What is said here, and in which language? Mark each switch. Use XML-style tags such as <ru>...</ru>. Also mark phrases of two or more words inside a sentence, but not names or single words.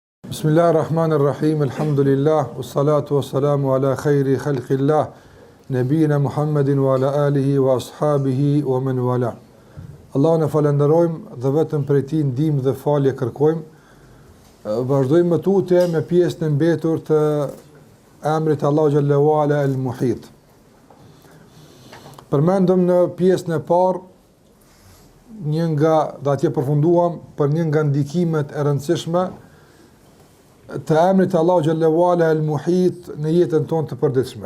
<ar>بسم الله الرحمن الرحيم، الحمد لله، والصلاة والسلام على خير خلق الله، نبينا محمد وعلى آله وأصحابه ومن والى.</ar> <sq>Allahun e falenderojmë dhe vetëm prej tij ndihmë dhe falje kërkojmë. Vazhdojmë me tutje me pjesën e mbetur të emrit Allahu</sq> <ar>جل وعلا</ar> <sq>al-Muhit. Përmendëm në pjesën e parë një nga dhe atje përfunduam për një nga ndikimet e rëndësishme të emrit Allahu</sq> <ar>جل وعلا</ar> <sq>al-Muhit në jetën tonë të përditshme.</sq>